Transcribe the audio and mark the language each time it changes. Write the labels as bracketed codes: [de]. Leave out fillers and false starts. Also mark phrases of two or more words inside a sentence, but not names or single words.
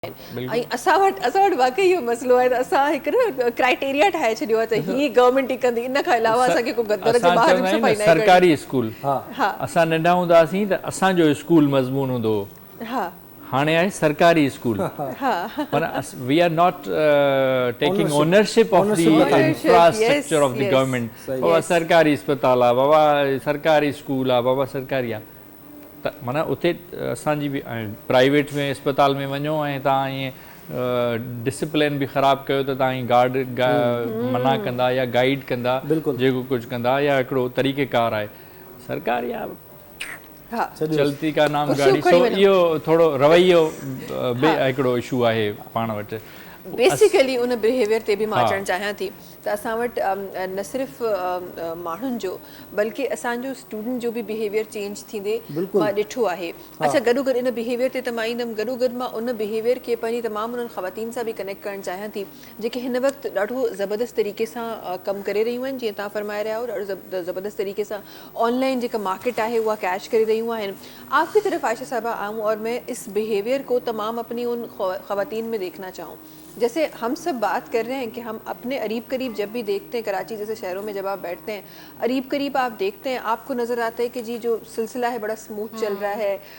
[sd] असां वटि वाकई इहो मसइलो आहे त असां हिकु न क्राइटेरिया ठाहे छॾियो आहे त ही गवर्नमेंट ई कंदी, इन खां अलावा असांखे को घर जे ॿाहिरि सफ़ाई न सरकारी स्कूल। हा असां नंढा हूंदा हुआसीं त असांजो स्कूल मज़मून हूंदो हो, हा हाणे आहे सरकारी स्कूल। [en] पर We are not taking ownership of the infrastructure of the government. [sd] बाबा सरकारी अस्पताल आहे, बाबा सरकारी स्कूल आहे, बाबा सरकारी आहे। त माना उते असांजी बि प्राइवेट में अस्पताल में वञो ऐं तव्हां ईअं डिसिप्लिन बि ख़राबु कयो त तव्हां गार्ड मना कंदा या गाइड कंदा, जेको कुझु कंदा, या हिकिड़ो तरीक़ेकार आहे सरकारी आहे [ur] چلتی کا نام گاڑی. [sd] सो इहो थोरो रवैयो हिकिड़ो इशू आहे पाण वटि। बेसिकली उन बिहेवियर ते बि मां अचणु चाहियां थी त असां वटि न सिर्फ़ु माण्हुनि जो बल्कि असांजो स्टूडेंट जो बि [en] behavior change [sd] थींदे मां ॾिठो आहे। अच्छा, गॾो गॾु इन बिहेवियर ते त मां ईंदमि, गॾो गॾु मां उन बिहेवियर खे पंहिंजी तमामु उन्हनि ख़वातीन सां बि कनेक्ट करणु चाहियां थी जेके हिन वक़्तु ॾाढो ज़बरदस्त तरीक़े सां कमु करे रहियूं आहिनि। जीअं तव्हां फरमाए रहिया हो, ॾाढो ज़बरदस्त तरीक़े सां ऑनलाइन जेका मार्केट आहे उहा कैच करे रहियूं आहिनि। [ur] آپ کی طرف عائشہ صاحبہ آؤں اور میں اس بیہیویئر کو تمام اپنی ان خواتین میں دیکھنا چاہوں. جیسے ہم سب بات کر رہے ہیں کہ ہم اپنے عریب قریب جب بھی دیکھتے ہیں، کراچی جیسے شہروں میں جب آپ بیٹھتے ہیں، عریب قریب آپ دیکھتے ہیں، آپ کو نظر آتا ہے کہ جی جو سلسلہ ہے بڑا سموتھ چل رہا ہے.